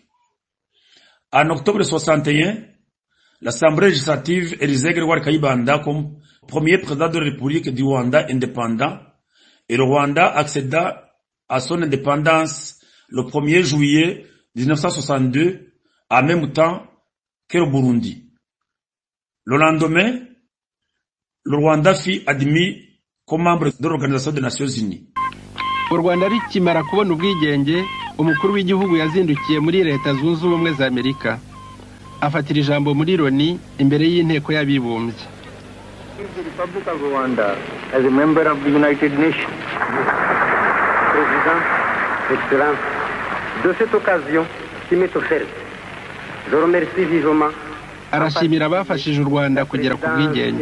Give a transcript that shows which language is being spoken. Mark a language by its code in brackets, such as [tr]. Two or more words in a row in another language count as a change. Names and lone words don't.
[fr] En octobre 61, l'Assemblée législative élisait Grégoire Kayibanda comme premier président de la République du Rwanda indépendant et le Rwanda accéda à son indépendance le 1er juillet 1962, en même temps que le Burundi. Le lendemain, le Rwanda fut admis comme membre de l'Organisation des Nations Unies. [rw] U Rwanda rikimara kubona ubwigenge, umukuru w'igihugu yazindukiye muri Leta Zunze Ubumwe za Amerika. Afatira ijambo muri Loni imbere y'inteko y'abibumbye. [en] The Republic of Rwanda, as a member of the United Nations. [fr] Président, Excellence, de cette occasion qui m'est offerte, je remercie vivement [rw] arashimira abafashije u Rwanda kugera ku bwigenge.